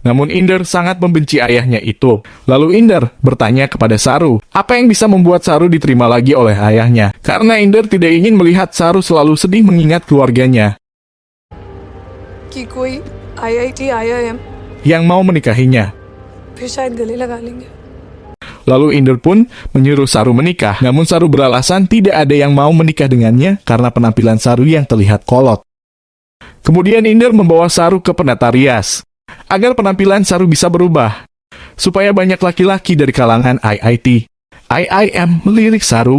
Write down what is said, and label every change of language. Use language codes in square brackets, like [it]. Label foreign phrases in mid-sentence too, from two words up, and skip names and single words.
[id] Namun Inder sangat membenci ayahnya itu. Lalu Inder bertanya kepada Saru, apa yang bisa membuat Saru diterima lagi oleh ayahnya? Karena Inder tidak ingin melihat Saru selalu sedih mengingat keluarganya [hi] कि कोई IIT IIM [id] yang mau menikahinya. [hi] फिर शायद गले लगा लेंगे। [id] Lalu Inder pun menyuruh Saru menikah. Namun Saru beralasan tidak ada yang mau menikah dengannya karena penampilan Saru yang terlihat kolot. Kemudian Inder membawa Saru ke penata rias agar penampilan Saru bisa berubah, supaya banyak laki-laki dari kalangan IIT, IIM melirik Saru.